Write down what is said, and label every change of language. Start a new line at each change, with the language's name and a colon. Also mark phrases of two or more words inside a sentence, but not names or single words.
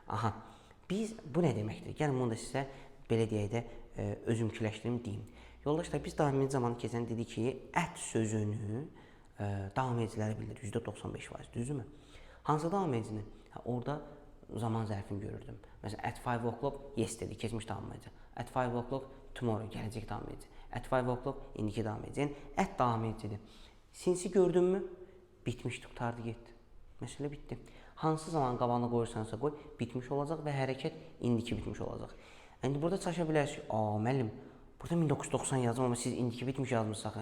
Azerbaijani: Bu nə deməkdir? Gəlin bunu da sizə belə deyək də özümküləşdirim deyim. Yoldaşlar, biz davam edici zamanı keçən dedik ki, ət sözünü davam ediciləri bilir, %95%, düzdürmü? Hansı davam edicini? Orada zaman zərfini görürdüm. Məsələn,
English: at 5 o'clock, yesterday,
Azerbaijani: keçmiş davam edici.
English: At 5 o'clock, tomorrow,
Azerbaijani: gələcək davam edici.
English: At 5 o'clock,
Azerbaijani: indiki davam edici. Yəni, at davam edicidir. Sinsi gördünmü? Bitmişdi, qutardı, getdi. Məsələ bitdi. Hansı zaman qabağına qoyursansa qoy, bitmiş olacaq və hərəkət indiki bitmiş olacaq. İndi burada çaşa bilərsiniz ki, müəllim, burada 1990 yazdım, amma siz indiki bitmiş yazmışsınız.